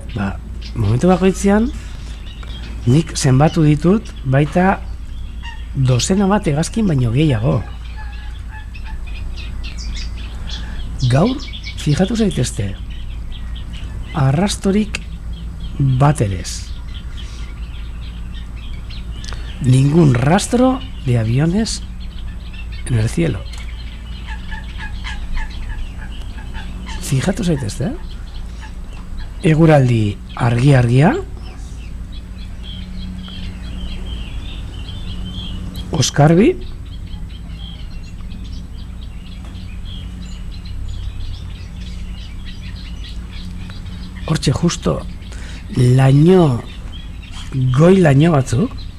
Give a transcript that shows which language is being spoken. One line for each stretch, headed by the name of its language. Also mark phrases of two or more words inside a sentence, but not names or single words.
Basque: Ba, momentu bakoitzean, nik zenbatu ditut, baita dozena bat hegazkin baino gehiago. Gaur, fijatu zaitezte, arrastorik bat ere ez.
Spanish: Ningún rastro de aviones en el cielo.
Basque: Fijatu zaitezte, eguraldi argia, oskarbi, hortxe justo laino, goi laino batzuk,